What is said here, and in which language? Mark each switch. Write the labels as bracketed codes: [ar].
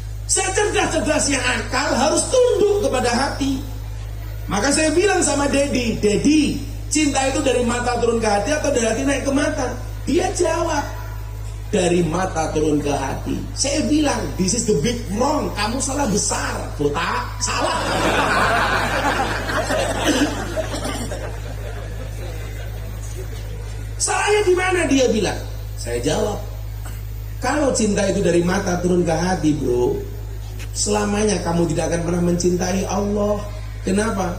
[id] Secerdas-cerdasnya akal harus tunduk kepada hati. Maka saya bilang sama Dedi, cinta itu dari mata turun ke hati atau dari hati naik ke mata? Dia jawab, dari mata turun ke hati. Saya bilang, [en] this is the big wrong. [id] Kamu salah besar, botak, salah. Salahnya di mana? Dia bilang. Saya jawab, kalau cinta itu dari mata turun ke hati, bro, selamanya kamu tidak akan pernah mencintai Allah. Kenapa?